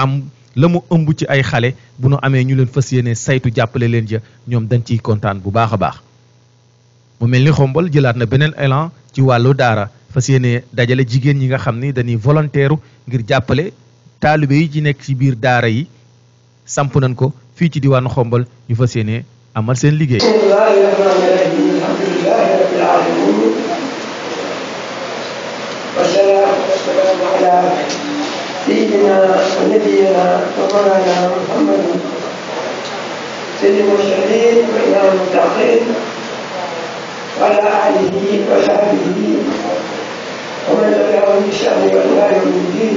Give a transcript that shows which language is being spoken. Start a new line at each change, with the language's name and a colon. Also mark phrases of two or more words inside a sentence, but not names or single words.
Wolof: mu ëmb ci ay xale bu nu amee ñu leen fas yéene saytu jàppale leen ja ñoom dañ ciy kontaan bu baax a baax mu mel ni Xombol jëlaat na beneen élan ci wàllu daara fas yéene dajale jigéen ñi nga xam ni dañuy volontaire ngir jàppale taalibe yi ci nekk ci biir daara yi samp nañ ko fii ci diwaanu Xombol ñu fas yéene amal seen liggéey.
Arabic: والصلاة والسلام على سيدنا ونبينا ومولانا محمد سيد المرسلين وإمام المتقين وعلى آله وصحبه ومن تبعهم بإحسان إلى يوم الدين.